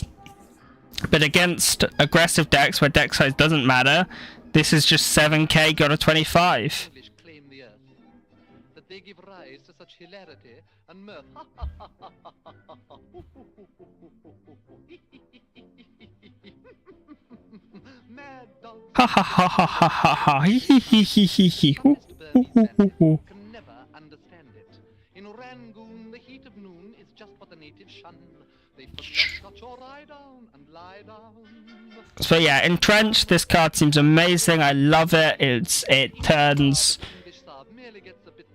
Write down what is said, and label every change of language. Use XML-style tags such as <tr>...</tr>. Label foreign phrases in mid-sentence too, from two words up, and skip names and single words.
<en>But against aggressive decks where deck size doesn't matter, this is just 7k got a 25. They give rise to such hilarity and mirth. Mad dogs Ha ha ha ha ha ha ha hee hee hee hee hee hee hoo hoo hoo hoo hoo. can never understand it. In Rangoon, the heat of noon is just what the natives shun. They put scotch or rye down and lie down. So yeah, Entrenched, this card seems amazing. I love it. It turns English Saab merely gets a bit more</en>